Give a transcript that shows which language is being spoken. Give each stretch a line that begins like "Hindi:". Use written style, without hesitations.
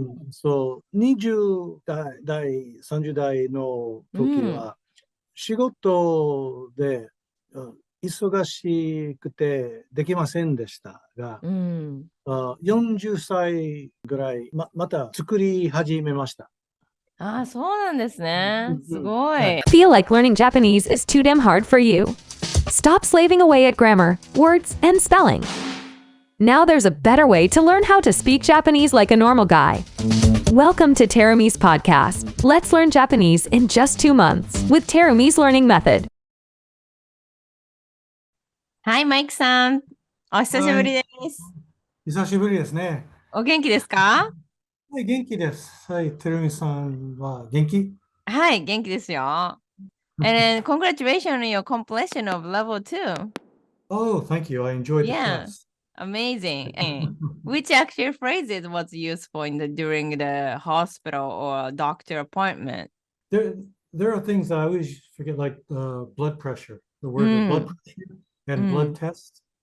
Japanese: そう、20代、30代の時は、仕事で忙しくてできませんでしたが、40歳ぐらい、また作り始めました。そうなんですね。すごい。
English: Feel like learning Japanese is too damn hard for you? Stop slaving away at grammar, words, and spelling. Now there's a better way to learn how to speak Japanese like a normal guy. Welcome to Terumi's podcast. Let's learn Japanese in just 2 months with Terumi's learning method.
Japanese: はい、マイクさん。お久しぶりです。久しぶりですね。お元気ですか？はい、元気です。はい、てるみさんは元気？はい、元気ですよ。
English: And congratulations on your completion of level 2. Oh, thank you. I enjoyed the class. Amazing. Which actual phrases was useful during the hospital or doctor appointment? There are things that I always forget, like blood pressure, the word blood pressure and blood test.